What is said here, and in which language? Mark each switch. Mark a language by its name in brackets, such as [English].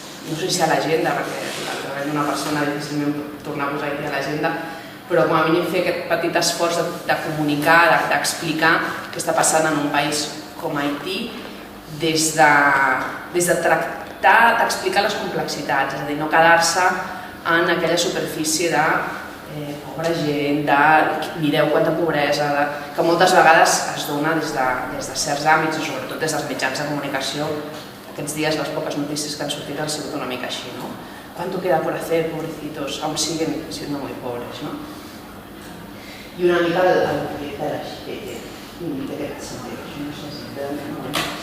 [Catalan] no sé si a l'agenda, perquè una persona difícilment tornar a posar Haití a l'agenda, però com a mínim fer aquest petit esforç de comunicar, d'explicar què està passant en un país com Haití, des de tractar d'explicar les complexitats, és a dir, no quedar-se en aquella superfície de pobra gent, de mireu quanta pobresa, que moltes vegades es dona des de certs àmbits i sobretot des dels mitjans de comunicació. Aquests dies les poques notícies que han sortit han sigut una mica així, ¿no? [Spanish] ¿Cuánto queda por hacer, pobrecitos? Aún siguen siendo muy pobres, ¿no? [Catalan] I una mica el projecte d'aquest sentit.